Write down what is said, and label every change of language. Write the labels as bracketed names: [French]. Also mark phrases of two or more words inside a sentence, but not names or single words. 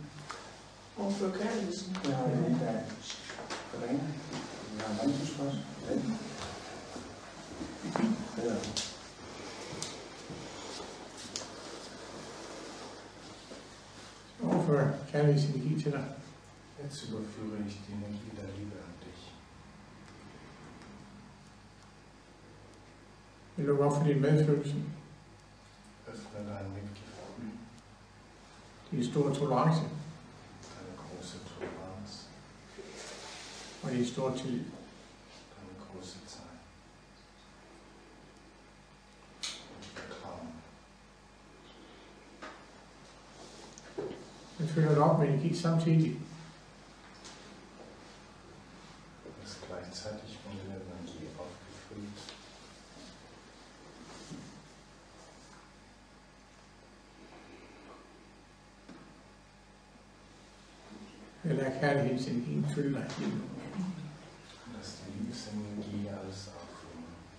[Danish] Overfor kærligheden. Jeg har en, der er ringe. Jeg har en tysk også. Ja. Overfør kærlighedsenergi til dig. [German] Jetzt überführe ich die Energie der Liebe an dich. [Danish] Vi lukker op for din medfølelse. [German] Öffne dein Mitgefühl, [Danish] Din store tolerance [German] deine große Toleranz, [Danish] og din store tillid. [German] deine große Zeit und Vertrauen. [Danish] Vi fylder dig op med energi samtidig. [German] Du bist gleichzeitig von der Energie aufgefüllt. [Danish] Eller kærlighedsenergien fylde dig lige nu. [German] Lass die Liebesenergie alles auffüllen.